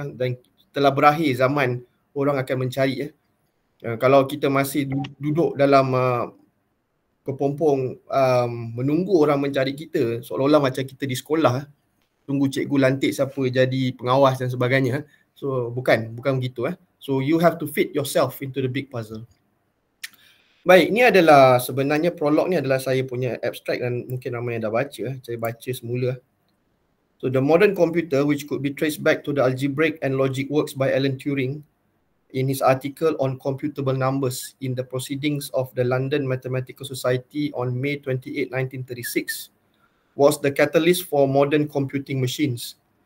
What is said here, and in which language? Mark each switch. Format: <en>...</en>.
<ms>Dan telah berakhir zaman orang akan mencari. Kalau kita masih duduk dalam kepompong menunggu orang mencari kita, seolah-olah macam kita di sekolah, tunggu cikgu lantik siapa jadi pengawas dan sebagainya. So bukan begitu.</ms> <en>So you have to fit yourself into the big puzzle.</en> <ms>Baik, ini adalah sebenarnya prolog ni adalah saya punya abstract dan mungkin ramai yang dah baca. Saya baca semula.</ms> <en>So the modern computer, which could be traced back to the algebraic and logic works by Alan Turing, in his article on computable numbers in the Proceedings of the London Mathematical Society on May 28, 1936, was the catalyst for modern computing machines.</en>